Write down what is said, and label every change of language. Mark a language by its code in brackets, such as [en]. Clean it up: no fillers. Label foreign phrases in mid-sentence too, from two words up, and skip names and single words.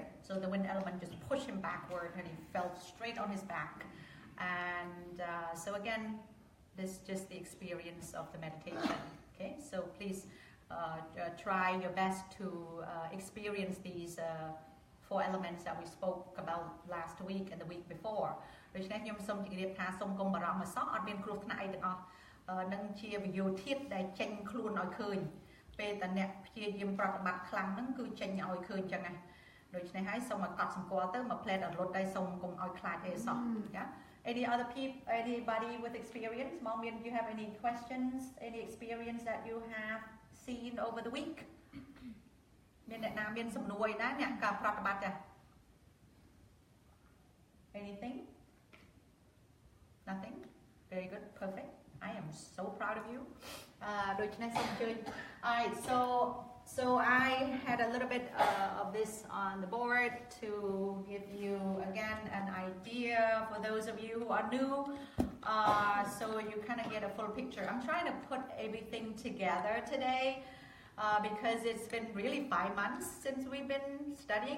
[en] So the wind element just pushed him backward and he fell straight on his back. And so again, this is just the experience of the meditation. Okay, so please try your best to experience these 4 elements that we spoke about last week and the week before. [km] ដូច្នេះខ្ញុំសូមជម្រាបថាសូមគុំបារម្ភមកសោះអត់មានគ្រោះថ្នាក់អីទាំងអស់នឹងជាវិយោធាតុដែលចេញខ្លួនឲ្យឃើញពេលតអ្នកព្យាយាមប្រតិបត្តិខ្លាំងហ្នឹងគឺចេញឲ្យឃើញចឹងណាដូច្នេះហើយសូមឲ្យកត់សម្គាល់ទៅមកផ្លែតអត់លុតដែរសូមកុំឲ្យខ្លាចអីសោះចា [en] Any other people, anybody with experience? Mom, do you have any questions, any experience that you have seen over the week? [km] មានអ្នកណាមានសំណួរដែរអ្នកការប្រតិបត្តិចា Anything? [en] Nothing? Very good, perfect. I am so proud of you. [km] ដូច្នេះសូមអញ្ជើញ [en] Alright, so I had a little bit of this on the board to give you again an idea for those of you who are new, so you kind of get a full picture. I'm trying to put everything together today because it's been really 5 months since we've been studying.